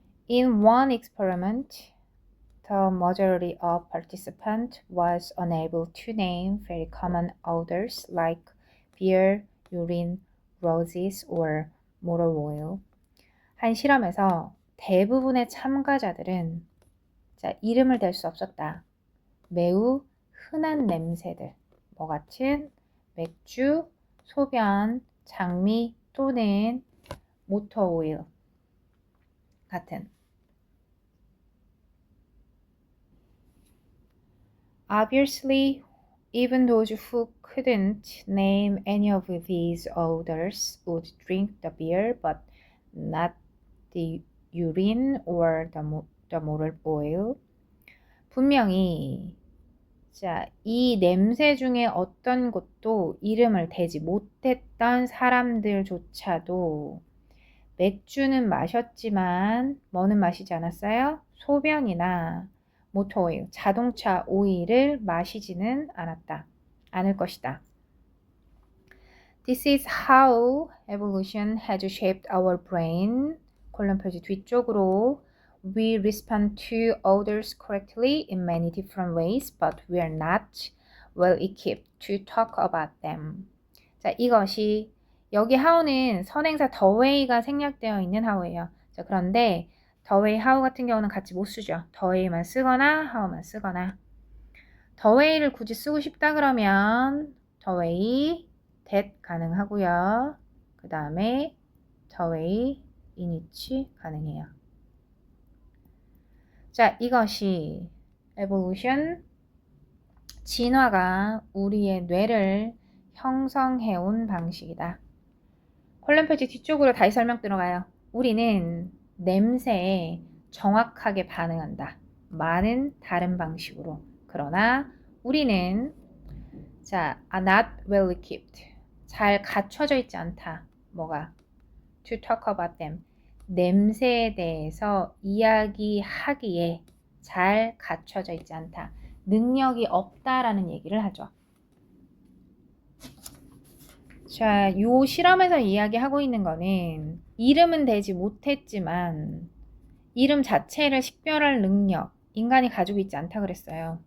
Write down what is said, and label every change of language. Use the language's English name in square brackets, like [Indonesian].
[English] In one experiment, the majority of participants was unable to name very common odors like beer, urine, roses, or motor oil. [Korean] 한 실험에서 대부분의 참가자들은 자, 이름을 댈 수 없었다. 매우 흔한 냄새들, 뭐 같은 맥주, 소변, 장미 또는 모터 오일 같은. [English] Obviously, even those who couldn't name any of these odors would drink the beer, but not the urine or the motor oil. [Korean] 분명히 자, 이 냄새 중에 어떤 곳도 이름을 대지 못했던 사람들조차도 맥주는 마셨지만 뭐는 마시지 않았어요? 소변이나 모터오일, 자동차 오일을 마시지는 않을 것이다. [English] This is how evolution has shaped our brain. [Korean] 콜론 표지 뒤쪽으로 [English] We respond to odors correctly in many different ways, but we are not well equipped to talk about them. [Korean] 자, 이것이 여기 how는 선행사 the way가 생략되어 있는 how예요. 자, 그런데 the way, how 같은 경우는 같이 못 쓰죠. the way만 쓰거나 how만 쓰거나. the way를 굳이 쓰고 싶다 그러면 the way, that 가능하고요. 그 다음에 the way, in which 가능해요. 자, 이것이 evolution, 진화가 우리의 뇌를 형성해온 방식이다. 콜론 표지 뒤쪽으로 다시 설명 들어가요. 우리는 냄새에 정확하게 반응한다. 많은 다른 방식으로. 그러나 우리는 [English] are not well equipped. [Korean] 잘 갖춰져 있지 않다. 뭐가? [English] To talk about them. [Korean] 냄새에 대해서 이야기하기에 잘 갖춰져 있지 않다. 능력이 없다라는 얘기를 하죠. 자, 요 실험에서 이야기하고 있는 거는 이름은 대지 못했지만 이름 자체를 식별할 능력, 인간이 가지고 있지 않다 그랬어요.